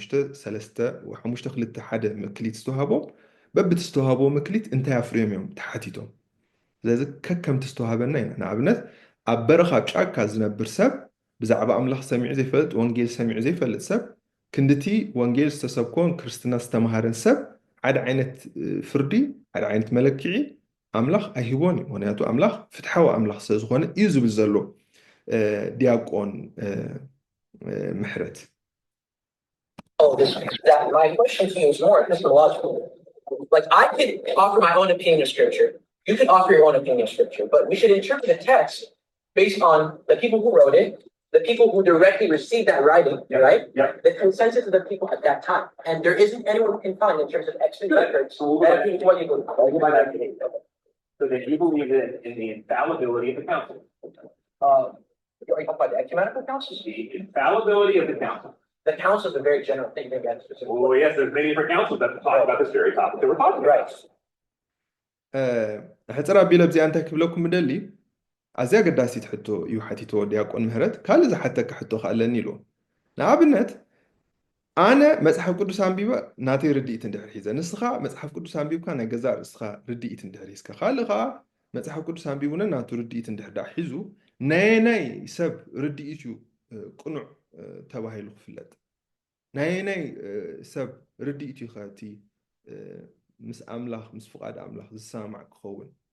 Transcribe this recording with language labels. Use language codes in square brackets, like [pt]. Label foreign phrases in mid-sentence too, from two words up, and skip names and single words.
[ti] 5-3-1 ምክሊት ዝተዋሃቦም በብቲ ዝተዋሃቦ ምክሊት እንታይ ኣፍርዮም እዮም ተሓቲቶም ስለዚ ከከምቲ ዝተዋሃበና ኢና ንኣብነት ኣብ በረኻ ኣብ ጫካ ዝነብር ሰብ ብዛዕባ ኣምላኽ ሰሚዑ ዘይፈልጥ ወንጌል ሰሚዑ ዘይፈልጥ ሰብ ክንድቲ ወንጌል ዝተሰብኮን ክርስትና ዝተምሃረን ሰብ ሓደ ዓይነት ፍርዲ ሓደ ዓይነት መለክዒ ኣምላኽ ኣይሂቦን እዩ ምክንያቱ ኣምላኽ ፍትሓዊ ኣምላኽ ስለ ዝኾነ እዩ ዝብል ዘሎ ዲያቆን ምሕረት [en] My question to you is more epistemological. Like I could offer my own opinion of scripture. You could offer your own opinion of scripture, but we should interpret the text based on the people who wrote it, the people who directly received that writing, right? Yeah. The consensus of the people at that time. And there isn't anyone who can find in terms of extant records. So that you believe in the infallibility of the council. You're talking about the ecumenical councils? The infallibility of the council. The council is a very general thing. Maybe that's specific. Well, yes, there's many different councils that talk about this very topic that we're talking about. Right. [ti] ሕፅራ ኣቢለ ብዚኣ እንታይ ክብለኩም ምደሊ ኣዝያ ገዳሲት ሕቶ እዩ ሓቲቶ ዲያቆን ምህረት ካልእ ዝሓተካ ሕቶ ከኣለኒ ኢሉ ንኣብነት ኣነ መፅሓፍ ቅዱስ ኣንቢበ ናተይ ርድኢት እንድሕር ሒዘ ንስኻ መፅሓፍ ቅዱስ ኣንቢብካ ናይ ገዛ ርእስኻ ርድኢት እንድሕር ሒዝካ ካልእ ከዓ መፅሓፍ ቅዱስ ኣንቢቡነ ናቱ ርድኢት እንድሕር ዳ ሒዙ ናይ ሰብ ርድኢት እዩ ቅኑዕ ተባሂሉ ክፍለጥ ናይ ሰብ ርድኢት እዩ ኸ እቲ ምስ ኣምላኽ ምስ ፍቓድ ኣምላኽ ዝሰማዕ ክኸውን